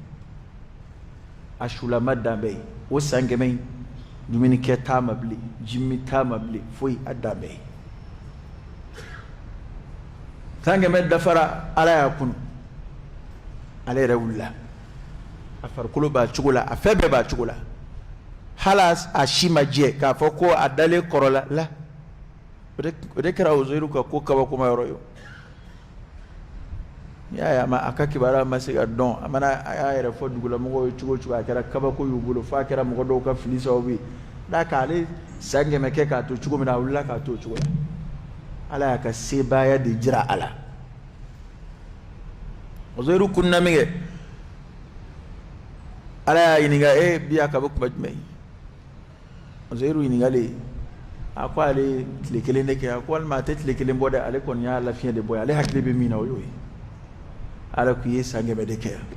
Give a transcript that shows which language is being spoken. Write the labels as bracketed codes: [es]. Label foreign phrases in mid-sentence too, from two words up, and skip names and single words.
[bm] a sulama dan bɛɛ ye o san 100 in dumunikɛ t'a ma bilen jimi t'a ma bilen foyi a dan bɛɛ ye san 100 dafara ala y'a kunu ale yɛrɛ wulila a farikolo b'a cogo la a fɛn bɛɛ b'a cogo la hali a si ma jɛ k'a fɔ ko a dalen kɔrɔ la ode kɛra Uzairu ka ko kabakoma yɔrɔ ye ya ma aka kibara ma se ka dɔn a mana a y'a yɛrɛ fɔ dugulamɔgɔw ye cogo cogo a kɛra kabako y'u bolo f'a kɛra mɔgɔ dɔw ka fili sababu ye n'a k'ale san 100 kɛ k'a to cogo min na a wulila k'a to o cogo la Ala y'a ka sebaaya de jira a la Uzairu kunna min kɛ Ala y'a ɲininka bi a ka bɔ kuma jumɛn Uzairu ɲininkali a ko ale tile kelen de kɛ a ko walima a tɛ tile kelen bɔ dɛ ale kɔni y'a lafiya de bɔ ale hakili bɛ min na o y'o ye Ala k'i ye san 100 de kɛ